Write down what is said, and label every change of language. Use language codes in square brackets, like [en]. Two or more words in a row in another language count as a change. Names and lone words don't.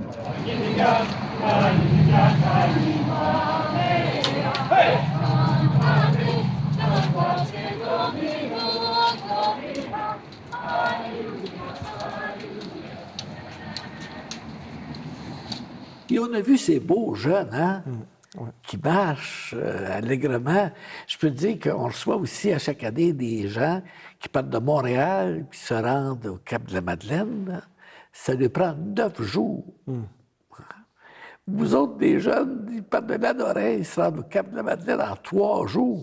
[la] Magnificat, magnificat anima mea. Hey! Cantate, cantate Domino gloria. Alleluia, alleluia. [fr] Et on a vu ces beaux jeunes, hein, qui marchent allègrement. Je peux te dire qu'on reçoit aussi à chaque année des gens qui partent de Montréal, qui se rendent au Cap de la Madeleine. Ça lui prend 9 jours. Vous autres, des jeunes, ils partent de Lanoraie, ils se rendent au Cap de la Madeleine en 3 jours.